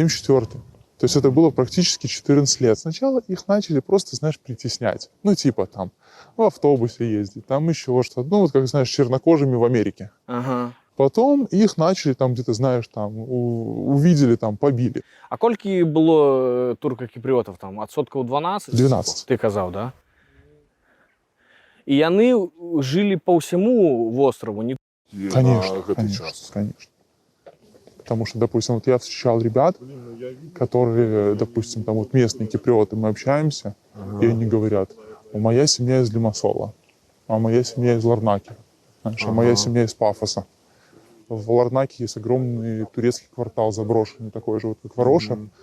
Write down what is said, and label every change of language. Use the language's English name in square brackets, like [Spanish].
[Russian] 74-й. То есть это было практически 14 лет. Сначала их начали просто, знаешь, притеснять. Ну, типа там в автобусе ездить, там еще что-то. Ну, вот как, знаешь, чернокожими в Америке. Ага. Потом их начали там где-то, знаешь, там увидели, там побили. [Belarusian] А колькі было турка-кіпрыётаў там? Адсоткаў 12? 12. Ты казаў, да? І яны жылі па ўсяму востраву? [Russian] Не... Конечно, конечно. Потому что, допустим, вот я встречал ребят, которые, допустим, там вот местные киприоты, мы общаемся, и они говорят: моя семья из Лимассола, а моя семья из Ларнаки, знаешь, а моя семья из Пафоса. В Ларнаке есть огромный турецкий квартал заброшенный, такой же вот как Вароша.